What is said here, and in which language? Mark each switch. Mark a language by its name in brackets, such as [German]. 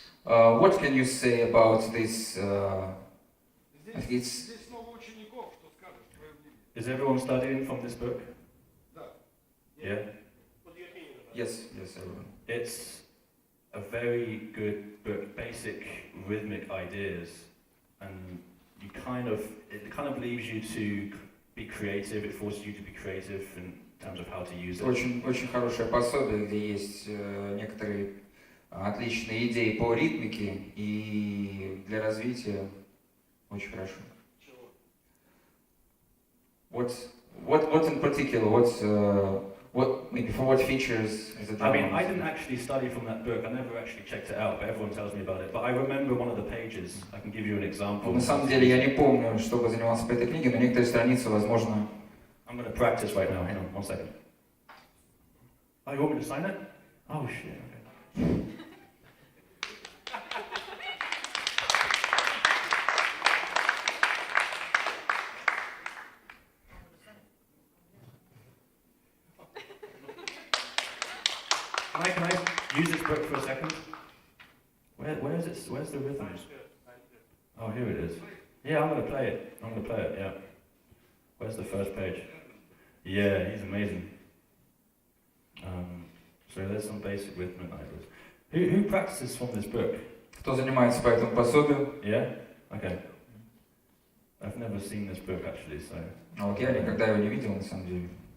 [English] What can you say about this? It's [Russian] Здесь много учеников, что скажешь про ее книги? [English] Is everyone studying from this book? [Russian] Да. [English] Yeah. yes, everyone. It's a very good book, basic rhythmic ideas, and it kind of leaves you to be creative. It forces you to be creative in terms of how to use it. [Russian] Очень хорошее пособие, где есть некоторые отличные идеи по ритмике и для развития. Очень хорошо. [English] What in particular? What maybe for what features is it? I mean, I didn't actually study from that book. I never actually checked it out, but everyone tells me about it. But I remember one of the pages. I can give you an example. [Russian] На самом деле я не помню, чтобы занимался по этой книге, но некоторые страницы, возможно. [English] I'm going to practice right now. Hang on, 1 second. Oh, you want me to sign it? Oh shit. Okay. Can I use this book for a second? Where is it? Where's the rhythms? Oh, here it is. Yeah, I'm gonna play it. Yeah. Where's the first page? Yeah, he's amazing. So there's some basic rhythmic ideas. Who practices from this book? [Russian] Кто занимается по этому пособию? [English] Yeah? Okay. I've never seen this book actually, so... [Russian] А вот я никогда его не видел, на самом деле.